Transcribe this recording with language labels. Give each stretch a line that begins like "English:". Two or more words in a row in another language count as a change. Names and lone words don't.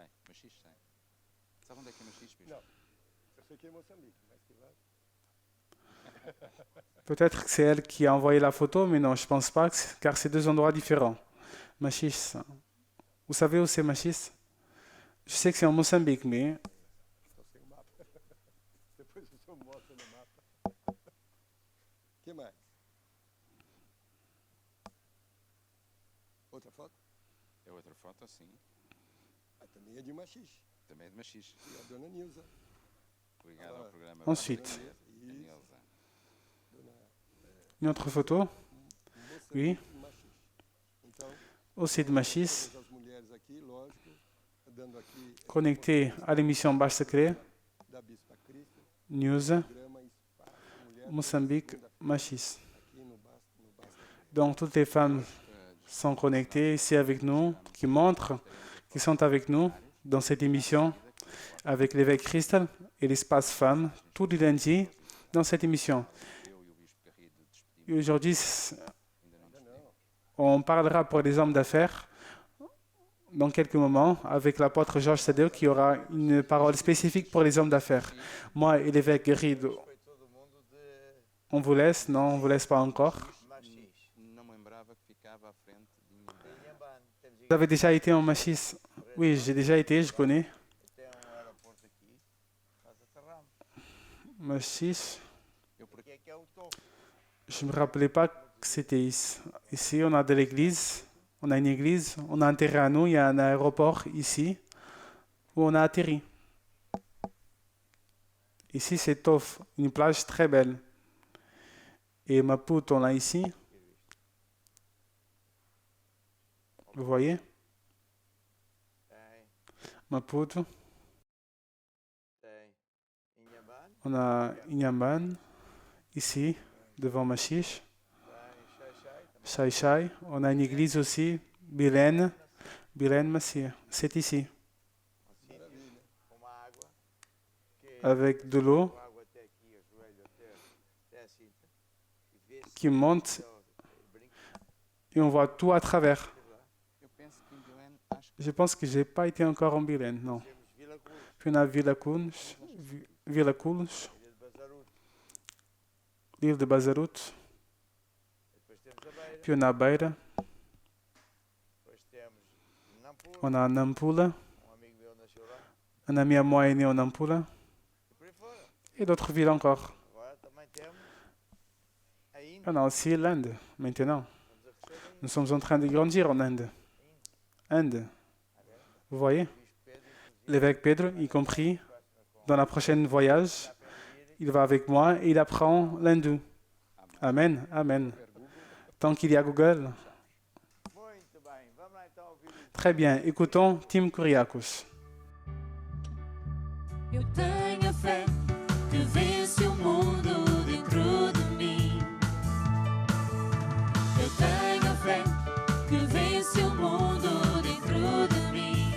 French: Peut-être que c'est elle qui a envoyé la photo, mais non, je ne pense pas, car c'est deux endroits différents. Machiche, Vous savez où c'est Machis? Je sais que c'est en Moçambique, mais
Portuguese: Estou sem o mapa. Depois o senhor mostra no mapa. Que mais? Outra foto? É outra foto, sim. Ah, também é de Machixe. Também é de Machis. E a dona Nilza. Ligado ao programa
French: ensuite,
Portuguese: Isso. Nilza. Dona
French: une autre photo, Oui.
Portuguese: Machixe. Então,
French: aussi de Machis,
Portuguese: todas as mulheres aqui, lógico, dando aqui
French: connectée à l'émission Baixe Sacrée,
Portuguese: da Bispa Cristo, News, programa Espaço Mulher, Moçambique, segunda-feira, Machis. aqui no Basta.
French: Donc toutes les femmes sont connectées ici avec nous, qui montrent qu'ils sont avec nous dans cette émission avec l'évêque Christel et l'espace femmes, tous les lundis dans cette émission. Et aujourd'hui, on parlera pour les hommes d'affaires dans quelques moments avec l'apôtre Georges Tadeu qui aura une parole spécifique pour les hommes d'affaires. Moi et l'évêque Guerrido, on vous laisse? Non, on ne vous laisse pas encore.
Portuguese: Não me lembrava que ficava à frente de Inhambane.
French: Vous avez déjà été en Machis? Oui, j'ai déjà été, je connais.
Portuguese: Tem aeroporto aqui, nós aterramos. Machis, Aqui é que é o topo.
French: je ne me rappelais pas que c'était ici. Ici, on a de l'église, on a une église, on a un terrain à nous, il y a un aéroport ici où on a atterri. Ici, c'est Tof, une plage très belle. Et Maputo, on a ici. Vous voyez?
Portuguese: Tem, Maputo. tem. Inhambane,
French: On a Inhambane, ici, devant Machiche.
Portuguese: tem Chai Xai-Xai, Chai.
French: On a une église aussi, Bilène. Bilène Massier. C'est ici,
Portuguese: um sítio com uma água que
French: avec de l'eau
Portuguese: com água até aqui, o joelho até assim. E vê-se
French: qui monte
Portuguese: brinca
French: et on voit tout à travers.
Portuguese: lá. Eu penso que em Belém, acho que
French: Je pense que je n'ai pas été encore en Bilène, non.
Portuguese: Temos Vila Cruz,
French: Puis on a Villa Cunha, Villa Cunha,
Portuguese: Ilha de Bazaruto.
French: l'île de Bazarout.
Portuguese: Depois temos a Beira.
French: Puis on a Beira,
Portuguese: Depois temos Nampula.
French: on a Nampula.
Portuguese: Amigo meu nasceu lá.
French: Un ami à moi est né en Nampula.
Portuguese: E por aí fora.
French: Et d'autres villes encore.
Portuguese: Agora também temos a Índia.
French: On a aussi l'Inde, maintenant.
Portuguese: Estamos a crescer ainda.
French: Nous sommes en train de grandir en Inde. Inde. Vous voyez?
Portuguese: O Bispo Pedro, inclusive,
French: L'évêque Pedro, y compris, dans la prochaine voyage,
Portuguese: está a aprender
French: il va avec moi et il apprend l'hindou. Amen, amen. Tant qu'il y a Google.
Portuguese: Muito bem, vamos lá então ouvir o
French: Très bien, écoutons Tim Kuriakos.
Portuguese: Eu tenho a fé que vence o mundo dentro de mim. Eu tenho a fé que vence o mundo dentro de mim.